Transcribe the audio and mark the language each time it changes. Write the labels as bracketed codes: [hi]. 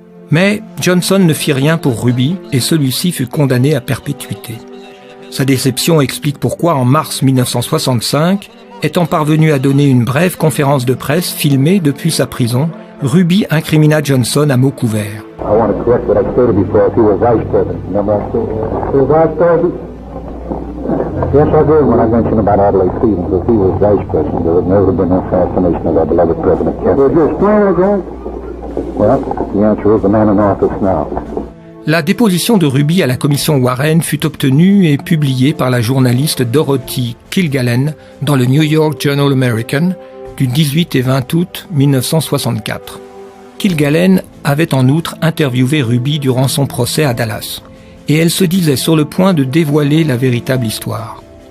[fr] Mais Johnson ne fit rien pour Ruby et celui-ci fut condamné à perpétuité. Sa déception explique pourquoi, en mars 1965, étant parvenu à donner une brève conférence de presse filmée depuis sa prison, Ruby incrimina Johnson à mots couverts. [en] I want to correct what I stated before. If he was vice president, remember I said, he was vice president? Yes, I did when I mentioned about Adlai Stevens. If he was vice president, there would never have been an assassination of our beloved President Kennedy. Would you explain again? Well, the answer is the man in office now. [fr] La déposition de Ruby à la commission Warren fut obtenue et publiée par la journaliste Dorothy Kilgallen dans le New York Journal American du 18 et 20 août 1964. Kilgallen avait en outre interviewé Ruby durant son procès à Dallas, et elle se disait sur le point de dévoiler la véritable histoire.